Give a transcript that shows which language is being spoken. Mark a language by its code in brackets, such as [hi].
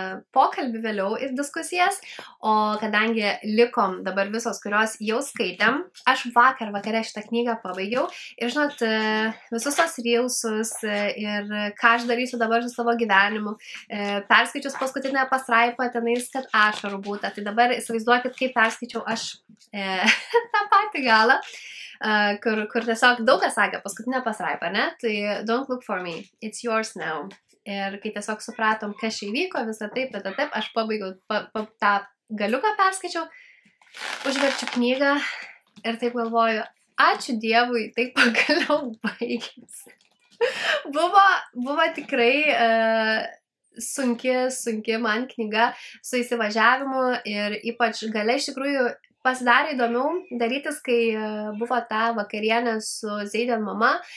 [lt] pokalbį vėliau ir diskusijas, o kadangi likom dabar visos, kurios jau skaitėm, aš vakare šitą knygą pabaigiau ir žinot, visus tos reelsus ir ką aš darysiu dabar su savo gyvenimu, perskaičius paskutinę pastraipą tenais, kad ašarų būta, tai dabar įsivaizduokit, kaip perskaičiau aš tą patį galą, kur tiesiog daug kas sakė paskutinę pastraipą, ne? Tai [en] don't look for me, it's yours now. [lt] Ir kai tiesiog supratom, kas čia įvyko, visą taip, aš pabaigiau tą galiuką perskaičiau, užverčiu knygą ir taip galvoju, ačiū Dievui, taip pagaliau baigėsi. Buvo tikrai sunki man knyga su įsivažiavimu ir ypač gale iš tikrųjų pasidarė įdomiau darytis, kai buvo ta vakarienė su Zayden mama.